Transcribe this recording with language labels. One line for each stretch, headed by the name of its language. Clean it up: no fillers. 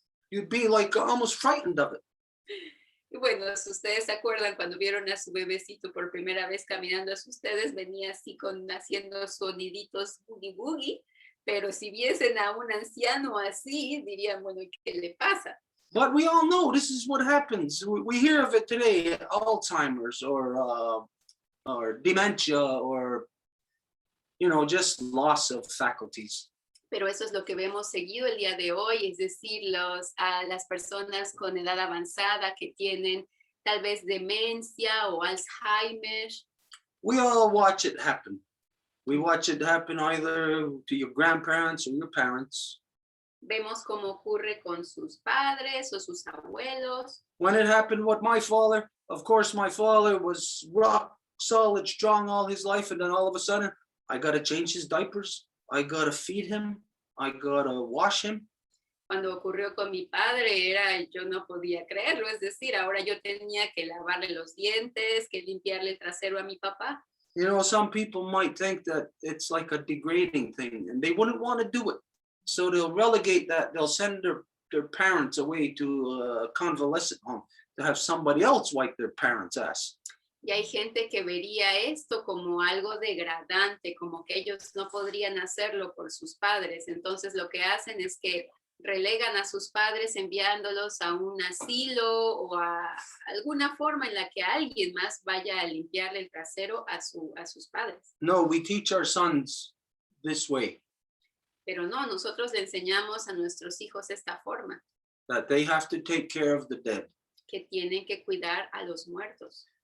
English: You'd be like almost frightened of it.
Spanish: Y bueno, si ustedes se acuerdan cuando vieron a su bebecito por primera vez caminando hacia ustedes, venía así haciendo soniditos boogie boogie, pero si viesen a un anciano así, dirían, bueno, ¿qué le pasa?
English: But we all know this is what happens. We hear of it today, Alzheimer's or dementia or, just loss of faculties.
Spanish: Pero eso es lo que vemos seguido el día de hoy, es decir, a las personas con edad avanzada que tienen tal vez demencia o Alzheimer.
English: We all watch it happen. We watch it happen either to your grandparents or your parents.
Spanish: Vemos cómo ocurre con sus padres o sus abuelos.
English: When it happened with my father, of course, my father was rock solid, strong all his life, and then all of a sudden, I got to change his diapers. I got to feed him. I got to wash him.
Spanish: cuando ocurrió con mi padre, yo no podía creerlo, es decir, ahora yo tenía que lavarle los dientes, que limpiarle el trasero a mi papá.
English: You know, some people might think that it's like a degrading thing and they wouldn't want to do it. So they'll relegate that, they'll send their parents away to a convalescent home to have somebody else wipe their parents' ass.
Spanish: Y hay gente que vería esto como algo degradante, como que ellos no podrían hacerlo por sus padres. Entonces lo que hacen es que relegan a sus padres enviándolos a un asilo o a alguna forma en la que alguien más vaya a limpiarle el trasero a sus padres.
English: No, we teach our sons this way,
Spanish: Pero no, nosotros le enseñamos a nuestros hijos esta forma,
English: that they have to take care of the dead.
Spanish: que tienen que cuidar a los muertos.